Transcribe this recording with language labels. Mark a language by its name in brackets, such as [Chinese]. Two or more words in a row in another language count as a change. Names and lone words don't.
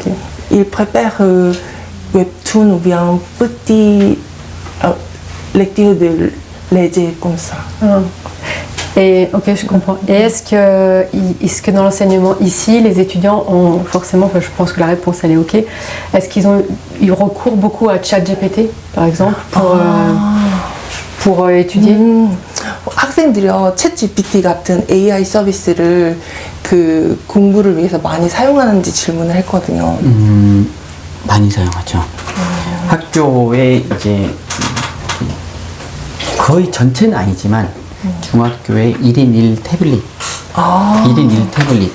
[French] Ils préfèrent webtoon ou bien petit lecture de léger comme ça. Et ok, je comprends. Et est-ce que dans l'enseignement ici, les étudiants ont forcément, je pense que la réponse elle est ok. Est-ce qu'ils recourent beaucoup à ChatGPT, par exemple, pour étudier? [Korean] 학생들이요, 챗GPT 같은 AI 서비스를 그 공부를 위해서 많이 사용하는지 질문을 했거든요. 많이 사용하죠. 학교에 이제 거의 전체는 아니지만 중학교에 1인 1 태블릿, 1인 1 태블릿.